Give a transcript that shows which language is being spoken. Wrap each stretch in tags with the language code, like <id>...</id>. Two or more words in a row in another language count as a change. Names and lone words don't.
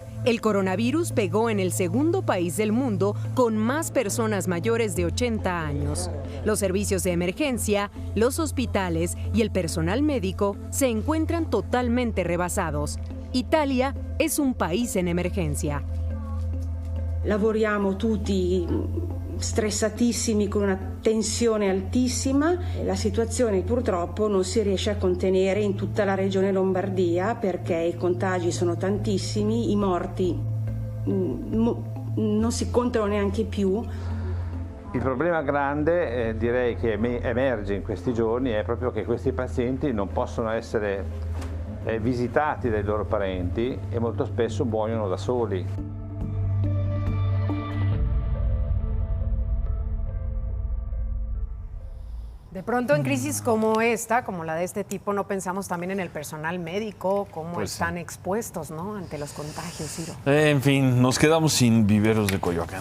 <es>El coronavirus pegó en el segundo país del mundo con más personas mayores de 80 años. Los servicios de emergencia, los hospitales y el personal médico se encuentran totalmente rebasados. Italia es un país en emergencia.</es> <it>Lavoriamo tutti stressatissimi con una tensione altissima. La situazione purtroppo non si riesce a contenere in tutta la regione Lombardia perché i contagi sono tantissimi, i morti non si contano neanche più. Il problema grande, direi che emerge in questi giorni, è proprio che questi pazienti non possono essere visitati dai loro parenti e molto spesso muoiono da soli.</it> <es>De pronto en crisis como esta, como la de este tipo, no pensamos también en el personal médico, cómo pues están expuestos, ¿no?, ante los contagios, Ciro. En fin, nos quedamos sin viveros de Coyoacán.</es>